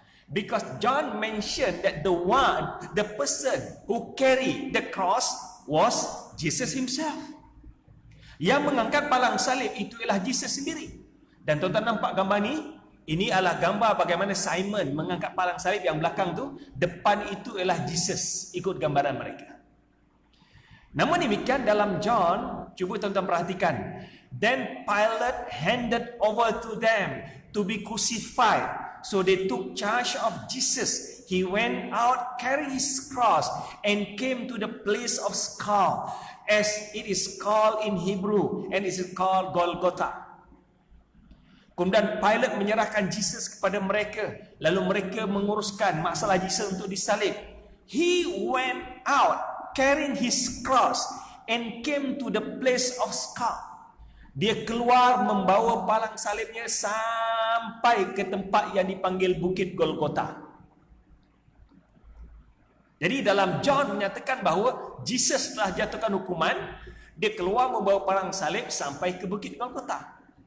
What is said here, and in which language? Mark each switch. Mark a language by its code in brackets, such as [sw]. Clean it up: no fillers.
[en] Because John mentioned that the person who carried the cross was Jesus himself. [ms] Yang mengangkat palang salib itu ialah Jesus sendiri. Dan tuan-tuan nampak gambar ni? Ini adalah gambar bagaimana Simon mengangkat palang salib. Yang belakang tu, depan itu ialah Jesus. Ikut gambaran mereka. Namun demikian dalam John, cuba tuan-tuan perhatikan. [en] Then Pilate handed over to them to be crucified. So they took charge of Jesus. He went out carrying his cross and came to the place of skull, as it is called in Hebrew, and it is called Golgotha. [ms] Kemudian Pilate menyerahkan Jesus kepada mereka. Lalu mereka menguruskan masalah Jesus untuk disalib. [en] He went out carrying his cross and came to the place of skull. [ms] Dia keluar membawa palang salibnya sampai ke tempat yang dipanggil Bukit Golgota. Jadi dalam John menyatakan bahawa Jesus telah jatuhkan hukuman, dia keluar membawa palang salib sampai ke Bukit Golgota.